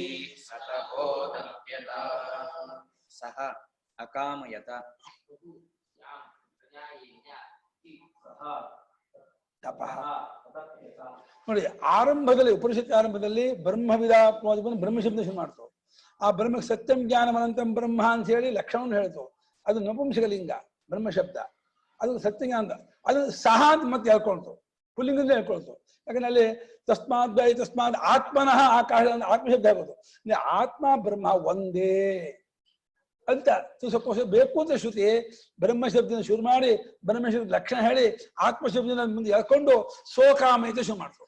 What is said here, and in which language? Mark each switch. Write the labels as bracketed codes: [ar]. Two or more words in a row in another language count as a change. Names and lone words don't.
[sa] ಸಹ ಅಕಾಮಯತ. [kn] ತಪಃ ನೋಡಿ, ಆರಂಭದಲ್ಲಿ ಉಪನಿಷತ್ ಆರಂಭದಲ್ಲಿ ಬ್ರಹ್ಮವಿದ ಬ್ರಹ್ಮಶಬ್ದ ಶುರು ಮಾಡ್ತು. ಆ ಬ್ರಹ್ಮಕ್ಕೆ [sa] ಸತ್ಯಂ ಜ್ಞಾನಂ ಅನಂತಂ ಬ್ರಹ್ಮ [kn] ಅಂತ ಹೇಳಿ ಲಕ್ಷಣವನ್ನು ಹೇಳ್ತು. ಅದು ನಪುಂಸಕಲಿಂಗ ಬ್ರಹ್ಮಶಬ್ದ, ಅದು ಸತ್ಯಜ್ಞಾನ. ಅದು ಸಹ ಅಂತ ಮತ್ತೆ ಹೇಳ್ಕೊಳ್ತು, ಪುಲ್ಲಿಂಗದಿಂದ ಹೇಳ್ಕೊಳ್ತು. ಯಾಕಂದ್ರೆ ಅಲ್ಲಿ [sa] ತಸ್ಮಾತ್ ಬೈ ತಸ್ಮಾತ್ ಆತ್ಮನಃ ಆಕಾಶ [kn] ಆತ್ಮಶಬ್ದ ಆಗೋದು. ಆತ್ಮ ಬ್ರಹ್ಮ ಒಂದೇ ಅಂತ ತಿಳ್ಸೋಕ್ಕೋಸ್ಕರ ಬೇಕು ಅಂತ ಶ್ರುತಿ ಬ್ರಹ್ಮಶಬ್ದನ ಶುರು ಮಾಡಿ ಬ್ರಹ್ಮಶಬ್ದ ಲಕ್ಷಣ ಹೇಳಿ ಆತ್ಮಶಬ್ದನ ಮುಂದೆ ಹೇಳ್ಕೊಂಡು ಸೋಕಾಮಯತ ಶುರು ಮಾಡ್ತು.